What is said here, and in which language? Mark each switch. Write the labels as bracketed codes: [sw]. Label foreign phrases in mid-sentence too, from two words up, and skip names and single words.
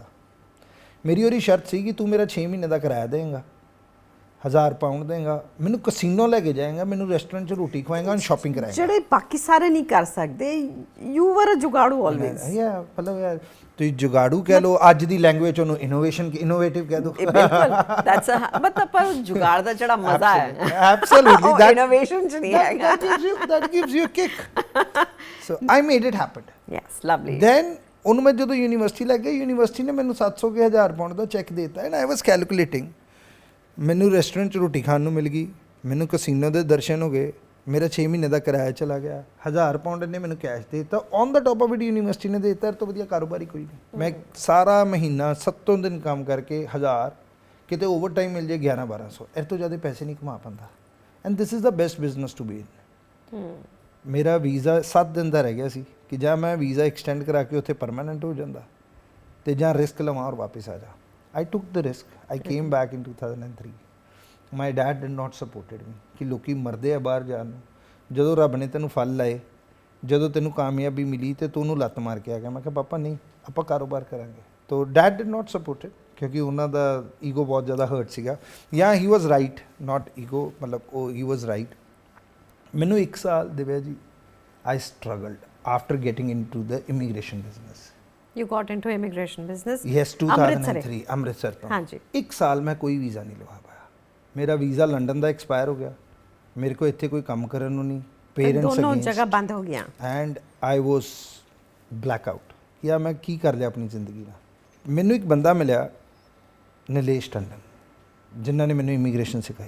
[pa] ਮੇਰੀ ਉਹਦੀ ਸ਼ਰਤ ਸੀ ਕਿ ਤੂੰ ਮੇਰਾ 6 ਮਹੀਨੇ ਦਾ ਕਿਰਾਇਆ ਦੇਂਗਾ, 1000 ਪਾਉਂਡ ਦੇਂਗਾ, ਮੈਨੂੰ ਕਸੀਨੋ ਲੈ ਕੇ ਜਾਏਗਾ, ਮੈਨੂੰ ਰੈਸਟੋਰੈਂਟ 'ਚ ਰੋਟੀ ਖਵਾਏਗਾ ਔਰ ਸ਼ਾਪਿੰਗ ਕਰਾਏਗਾ, ਜਿਹੜੇ ਬਾਕੀ ਸਾਰੇ ਨਹੀਂ ਕਰ ਸਕਦੇ। [en] you were a ਜੁਗਾੜੂ ਆਲਵੇਜ਼। [pa] ਯਾ ਮਤਲਬ ਯਾਰ ਤੁਸੀਂ ਜੁਗਾੜੂ ਕਹਿ ਲਓ, ਅੱਜ ਦੀ ਲੈਂਗੁਏਜ ਉਹਨੂੰ ਇਨੋਵੇਟਿਵ ਕਹਿ ਦੋ। ਬਿਲਕੁਲ, ਦੈਟਸ ਮਤਲਬ ਪਰ ਜੁਗਾੜ ਦਾ ਜਿਹੜਾ ਮਜ਼ਾ ਹੈ [en] absolutely that innovation [pa] 'ਚ ਨਹੀਂ ਹੈਗਾ। [en] that gives you a kick. So I made it happen. Yes, lovely. [pa] Then ਉਹਨੂੰ ਮੈਂ ਜਦੋਂ ਯੂਨੀਵਰਸਿਟੀ ਲੱਗ ਗਿਆ, ਯੂਨੀਵਰਸਿਟੀ ਨੇ ਮੈਨੂੰ 700 ਕੇ 1000 ਪਾਉਂਡ ਦਾ ਚੈੱਕ ਦੇ ਦਿੱਤਾ [en] and I was calculating. [pa] ਮੈਨੂੰ ਰੈਸਟੋਰੈਂਟ 'ਚ ਰੋਟੀ ਖਾਣ ਨੂੰ ਮਿਲ ਗਈ, ਮੈਨੂੰ ਕਸੀਨੋ ਦੇ ਦਰਸ਼ਨ ਹੋ ਗਏ, ਮੇਰਾ 6 ਮਹੀਨੇ ਦਾ ਕਿਰਾਇਆ ਚਲਾ ਗਿਆ, 1000 ਪਾਉਂਡ ਨੇ ਮੈਨੂੰ ਕੈਸ਼ ਦੇ ਦਿੱਤਾ [en] on the top of it. [pa] ਯੂਨੀਵਰਸਿਟੀ ਨੇ ਦੇ ਦਿੱਤਾ, ਤੋਂ ਵਧੀਆ ਕਾਰੋਬਾਰ ਹੀ ਕੋਈ ਨਹੀਂ। ਮੈਂ ਸਾਰਾ ਮਹੀਨਾ 7 ਦਿਨ ਕੰਮ ਕਰਕੇ 1000, ਕਿਤੇ [en] over time [pa] ਮਿਲ ਜੇ 1100-1200, ਇਹ ਤੋਂ ਜ਼ਿਆਦਾ ਪੈਸੇ ਨਹੀਂ ਕਮਾ ਪਾਉਂਦਾ। [en] and this is the best business to be in. [pa] ਮੇਰਾ ਵੀਜ਼ਾ 7 ਦਿਨ ਦਾ ਰਹਿ ਗਿਆ ਸੀ ਕਿ ਜਾਂ ਮੈਂ [en] visa extend [pa] ਕਰਾ ਕੇ ਉੱਥੇ ਪਰਮਾਨੈਂਟ ਹੋ ਜਾਂਦਾ ਤੇ ਜਾਂ ਰਿਸਕ ਲਵਾਂ ਔਰ ਵਾਪਸ ਆ ਜਾ। [en] I took the risk. I came back in 2003. My dad did not supported me [pa] ਕਿ ਲੋਕੀ ਮਰਦੇ ਆ ਬਾਹਰ ਜਾਣ ਨੂੰ। ਜਦੋਂ ਰੱਬ ਨੇ ਤੈਨੂੰ ਫਲ ਲਾਏ, ਜਦੋਂ ਤੈਨੂੰ ਕਾਮਯਾਬੀ ਮਿਲੀ ਤੇ ਤੂੰ ਉਹਨੂੰ ਲੱਤ ਮਾਰ ਕੇ ਆ ਗਿਆ। ਮੈਂ ਕਿਹਾ ਪਾਪਾ ਨਹੀਂ, ਆਪਾਂ ਕਾਰੋਬਾਰ ਕਰਾਂਗੇ। ਤੋ ਡੈਡ [en] did not support it [pa] ਕਿਉਂਕਿ ਉਹਨਾਂ ਦਾ ਈਗੋ ਬਹੁਤ ਜ਼ਿਆਦਾ ਹਰਟ ਸੀਗਾ। [en] ਜਾਂ he was right, not ego, [pa] ਮਤਲਬ ਉਹ [en] he was right. [pa] ਮੈਨੂੰ 1 ਸਾਲ ਦਿਵਿਆ ਜੀ [en] I struggled after getting into the immigration business. You got into immigration business? [pa] Yes, 2003 ਅੰਮ੍ਰਿਤਸਰ ਤੋਂ। ਹਾਂਜੀ। 1 ਸਾਲ ਮੈਂ ਕੋਈ ਵੀਜ਼ਾ ਨਹੀਂ ਲਵਾ ਪਾਇਆ। ਮੇਰਾ ਵੀਜ਼ਾ ਲੰਡਨ ਦਾ ਐਕਸਪਾਇਰ ਹੋ ਗਿਆ, ਮੇਰੇ ਕੋਲ ਇੱਥੇ ਕੋਈ ਕੰਮ ਕਰਨ ਨੂੰ ਨਹੀਂ, ਪੇਰੈਂਟਸ ਦੋਨੋਂ ਜਗ੍ਹਾ ਬੰਦ ਹੋ ਗਿਆ [en] and I was black out. [pa] ਯਾ ਮੈਂ ਕੀ ਕਰ ਲਿਆ ਆਪਣੀ ਜ਼ਿੰਦਗੀ ਨਾਲ। ਮੈਨੂੰ ਇੱਕ ਬੰਦਾ ਮਿਲਿਆ ਨਿਲੇਸ਼ ਟੰਡਨ, ਜਿਨ੍ਹਾਂ ਨੇ ਮੈਨੂੰ ਇਮੀਗ੍ਰੇਸ਼ਨ ਸਿਖਾਈ।